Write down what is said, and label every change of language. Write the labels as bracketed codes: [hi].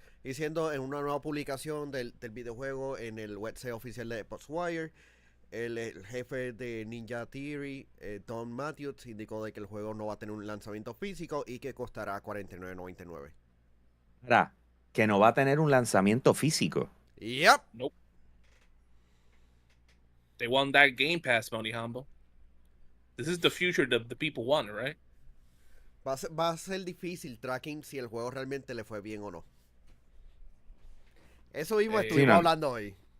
[es] Y siendo en una nueva publicación del videojuego en el website oficial de Xbox Wire, el jefe de Ninja Theory, Don Matthews, indicó de que el juego no va a tener un lanzamiento físico y que costará $49.99. ¿Verdad? Que no va a tener un lanzamiento físico. [en] Yep. Nope. They want that Game Pass money, Humble. This is the future that the people want, right? [es] Va a ser difícil [en] tracking [es] si el juego realmente le fue bien o no. Eso mismo estuvimos hablando hoy.